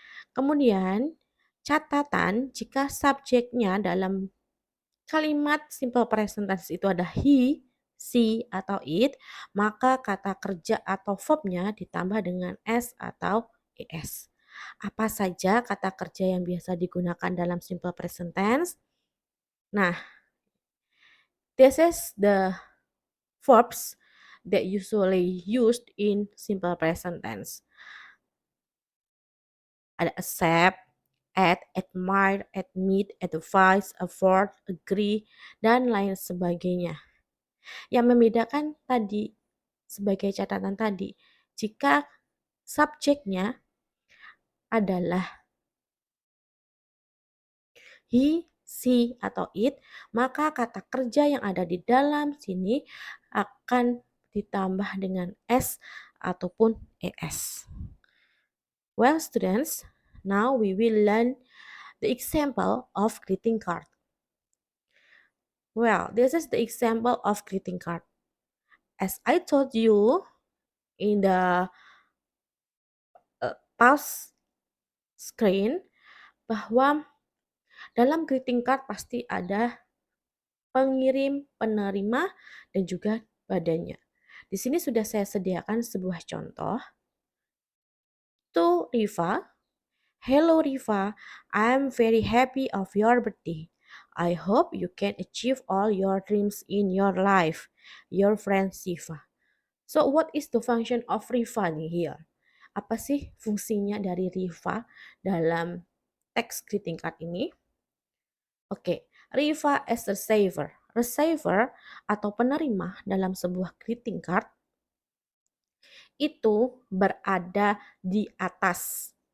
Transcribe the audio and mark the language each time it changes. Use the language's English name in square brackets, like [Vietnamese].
[Indonesian] Kemudian, catatan jika subjeknya dalam kalimat simple present tense itu ada he, she, atau it, maka kata kerja atau verbnya ditambah dengan s atau es. Apa saja kata kerja yang biasa digunakan dalam simple present tense? [English] Nah, this is the verbs that usually used in simple present tense. [Indonesian] Ada accept, admire, admit, advise, afford, agree, dan lain sebagainya. Yang membedakan tadi sebagai catatan tadi, jika subjeknya adalah he, she, atau it, maka kata kerja yang ada di dalam sini akan ditambah dengan s ataupun es. [English] Well, students, now we will learn the example of greeting card. Well, this is the example of greeting card. As I told you in the past screen, [Indonesian] bahwa dalam greeting card pasti ada pengirim, penerima, dan juga badannya. Di sini sudah saya sediakan sebuah contoh. [English] To Riva, hello Riva, I'm very happy of your birthday. I hope you can achieve all your dreams in your life. Your friend Siva. So what is the function of Riva nih here? [Indonesian] Apa sih fungsinya dari Riva dalam teks greeting card ini? Oke, [English] Riva as receiver. [Indonesian] Receiver atau penerima dalam sebuah greeting card itu berada di atas.